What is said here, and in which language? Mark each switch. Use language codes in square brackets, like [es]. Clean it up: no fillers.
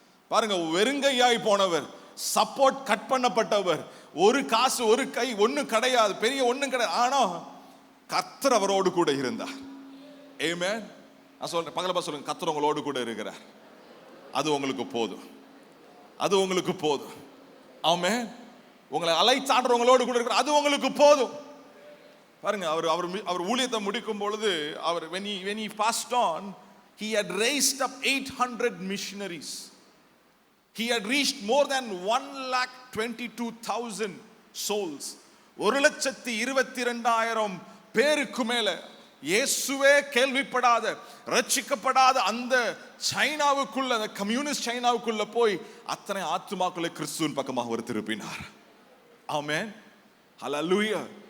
[ta] பாருங்க, வெறுங்கையாய் போனவர், support cut பண்ணப்பட்டவர், ஒரு காசு ஒரு கை ஒன்றும் கிடையாது, பெரிய ஒன்றும் கிடையாது. ஆனா கர்த்தர் அவரோடு கூட இருந்தார். ஆமென். நான் சொல்றேன், பகலப்பா சொல்லுங்க, கர்த்தர் உங்களோடு கூட இருக்கிறார். அது உங்களுக்கு போதும், அது உங்களுக்கு போதும். ஆமென். உங்களை அழைத்தாண்டவங்களோடு கூட இருக்கிறார், அது உங்களுக்கு போதும். பாருங்க, அவர் ஊழியத்தை முடிக்கும் பொழுது அவர் [en] when he passed on, he had raised up 800 missionaries. He had reached more than 1,22,000 souls. [ta] 1,22,000 பேருக்கு மேல இயேசுவே கேள்விப்படாத, ரட்சிக்கப்படாத அந்த சைனாவுக்குள்ள, அந்த கம்யூனிஸ்ட் சைனாவுக்குள்ள போய் அத்தனை ஆத்துமாக்களை கிறிஸ்துவின் பக்கமாக அவர் திருப்பினார். ஆமென். ஹல்லேலூயா.